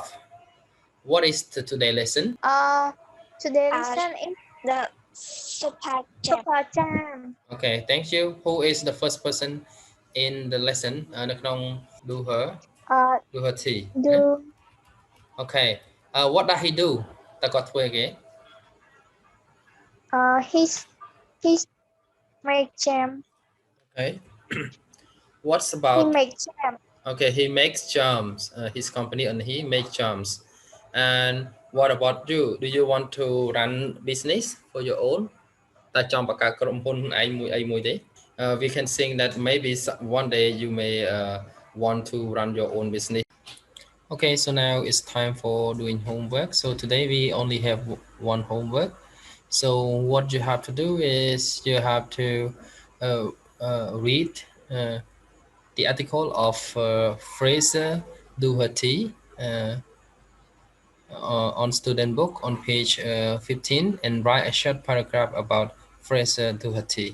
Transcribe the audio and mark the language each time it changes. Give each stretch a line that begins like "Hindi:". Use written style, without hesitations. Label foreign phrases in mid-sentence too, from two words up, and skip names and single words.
English: What is the today lesson? Today Uh, lesson is the SUPERJAM. SUPERJAM. Okay, thank you. Who is the first person in the lesson?
Khmer: នៅក្នុង do her tea.
English: Do Okay. What does he do?
Khmer: តើគាត់ធ្វើអីគេ?
English: he's make jam. Okay. What's about? He make jam. Okay, he makes jams. His company and he makes jams. And what about you? Do you want to run business for your own?
Khmer: តើចង់បង្កើតក្រុមហ៊ុនឯងមួយទេ?
English: We can think that maybe one day you may want to run your own business. Okay, so now it's time for doing homework. So today we only have one homework. So what you have to do is you have to read the article of Fraser do her tea on student book on page 15, and write a short paragraph about Fraser do her tea.